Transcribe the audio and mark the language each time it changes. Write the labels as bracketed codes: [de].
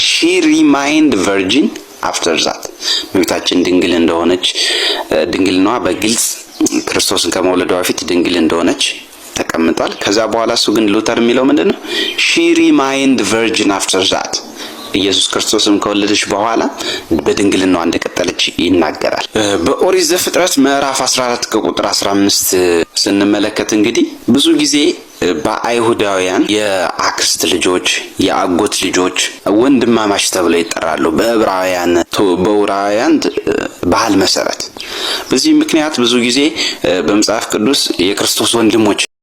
[en] she remained virgin after that. [am] እመቤታችን ድንግል እንደሆነች ድንግልናዋ በግልጽ ክርስቶስን ከመውለዷ በፊት ድንግል እንደሆነች ተቀምጧል። ከዛ በኋላ እሱ ግን ሉተር የሚለው ምንድነው? [en] she remained virgin after that. [am] ኢየሱስ ክርስቶስን ከወለደች በኋላ በድንግልናዋ እንደቀጠለች ይናገራል። በኦሪት ዘፍጥረት ምዕራፍ 14 ከቁጥር 15 ስንመለከት እንግዲህ ብዙ ጊዜ በአይሁዳውያን የአክስት ልጆች የአጎት ልጆች ወንድማማች ተብለው ይጠራሉ በዕብራውያን ባህል መሰረት። በዚህ ምክንያት ብዙ ጊዜ በመጽሐፍ ቅዱስ የክርስቶስ ወንድሞች